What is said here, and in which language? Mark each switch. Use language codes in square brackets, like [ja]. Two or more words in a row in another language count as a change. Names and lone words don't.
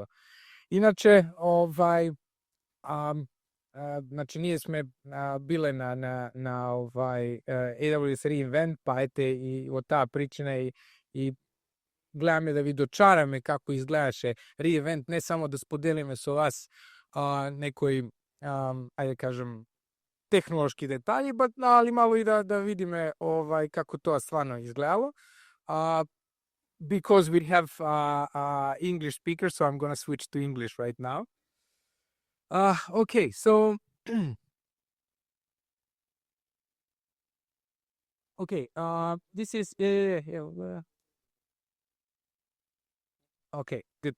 [mk] Инаќе, значи ние сме биле на AWS reInvent, па ете и од таа причина и гледаме да ви дочараме како изгледаше reInvent, не само да споделиме со вас некои, ајде кажам, технолошки детали, ама малку и да видиме како тоа стварно изгледало. [en] Because we have English speakers, so I'm going to switch to English right now. Okay, so okay, this is okay, good.